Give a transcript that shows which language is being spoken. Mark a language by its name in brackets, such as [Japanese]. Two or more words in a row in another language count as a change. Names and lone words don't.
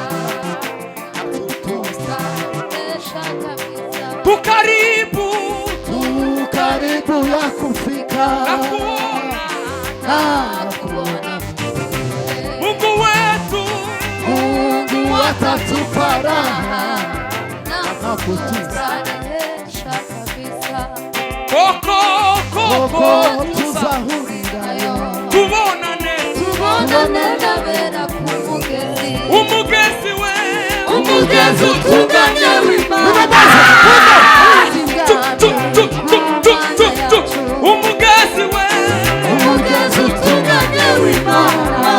[Swahili] Tukaribu ya kufika na kuona Mungu wetu, Mungu atatupa raha na kutustarehesha kabisa. [Kinyarwanda] Koko tuzahurirayo, tubonane nawe na kumugezi, umugezi we, umugezi utunganye w'Imana. Umugezi we, umugezi utunganye w'Imana.